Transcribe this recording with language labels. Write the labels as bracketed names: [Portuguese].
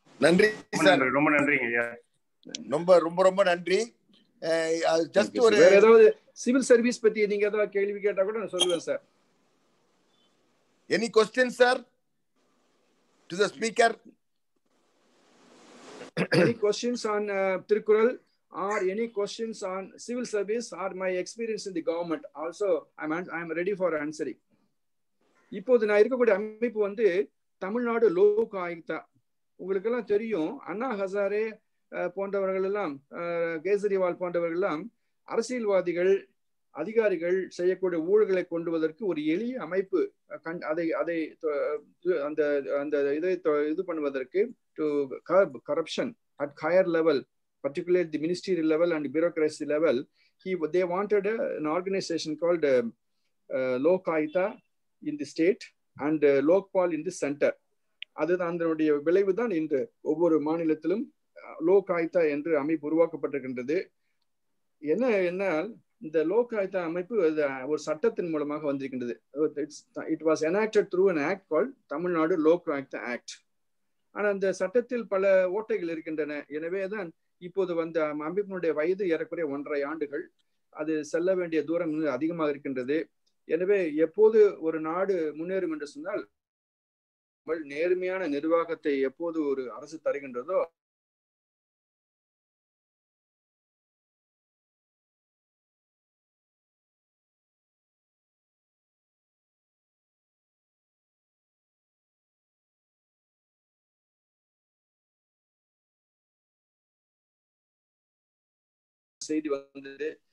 [Tamil] நன்றி சார், ரொம்ப நன்றிங்க. ரொம்ப ரொம்ப ரொம்ப நன்றி. ஜஸ்ட் ஒரு வேற ஏதாவது சிவில் சர்வீஸ் பத்தி நீங்க ஏதாவது கேள்வி கேட்டா கூட நான் சொல்லுவேன் sir. [English] Any question sir to the speaker? Any questions on Tirukkural or any questions on civil service or my experience in the government? Also, I'm ready for answering. [Tamil] இப்போது நான் இருக்கக்கூடிய அமைப்பு வந்து தமிழ்நாடு லோக் ஆயுக்தா. உங்களுக்கு எல்லாம் தெரியும், அண்ணா ஹசாரே போன்றவர்கள் எல்லாம், கேஜரிவால் போன்றவர்கள் எல்லாம் அரசியல்வாதிகள் அதிகாரிகள் செய்யக்கூடிய ஊழல்களை கொண்டுவதற்கு ஒரு எளிய அமைப்பு அதை அந்த அந்த இதை இது பண்ணுவதற்கு [English] to curb corruption at higher level, particularly the ministerial level and bureaucracy level. They wanted an organization called Lok Ayuktha in the state and Lokpal in the center. [Tamil] அதுதான் அதனுடைய விளைவு தான் இன்று ஒவ்வொரு மாநிலத்திலும் லோக் ஆயுக்தா என்று அமைப்பு உருவாக்கப்பட்டிருக்கின்றது. என்ன இந்த லோக் ஆயுக்தா அமைப்பு ஒரு சட்டத்தின் மூலமாக வந்திருக்கின்றது. [English] It was enacted through an act called Tamil Nadu Lok Ayukta act. [Tamil] ஆனா அந்த சட்டத்தில் பல ஓட்டைகள் இருக்கின்றன. எனவேதான் இப்போது வந்த அமைப்பினுடைய வயது ஏறக்குறைய 1.5 ஆண்டுகள். அது செல்ல வேண்டிய தூரம் அதிகமாக இருக்கின்றது. எனவே எப்போது ஒரு நாடு முன்னேறும் என்று சொன்னால், நேர்மையான நிர்வாகத்தை எப்போது ஒரு அரசு தருகின்றதோ செய்தி வந்தது.